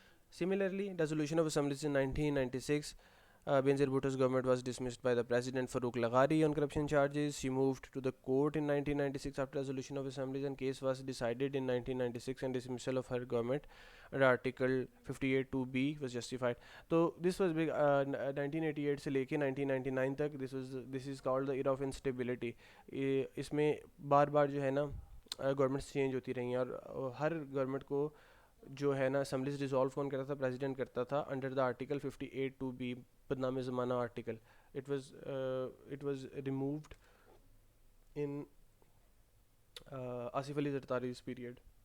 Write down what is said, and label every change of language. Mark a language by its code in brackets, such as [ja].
[en] Similarly, dissolution of assemblies in 1996, Benazir Bhutto's government was dismissed by the President Farooq Laghari on corruption charges. She moved to the court in 1996 after dissolution of assemblies, and case was decided in 1996 and dismissal of her government under article 58(2)(b) was justified. So this was big 1988 [ur] سے لے کے 1999 تک. [en] This is called the era of instability. [ur] اس میں بار بار جو ہے نا governments change ہوتی رہی ہیں, اور ہر گورنمنٹ کو جو ہے نا اسمبلیز ڈیزالو کون کرتا تھا, پریزیڈنٹ کرتا تھا [en] under the article 58(2)(b) [ur] بدنام زمانہ article. [en] It was removed in Asif Ali Zardari's period.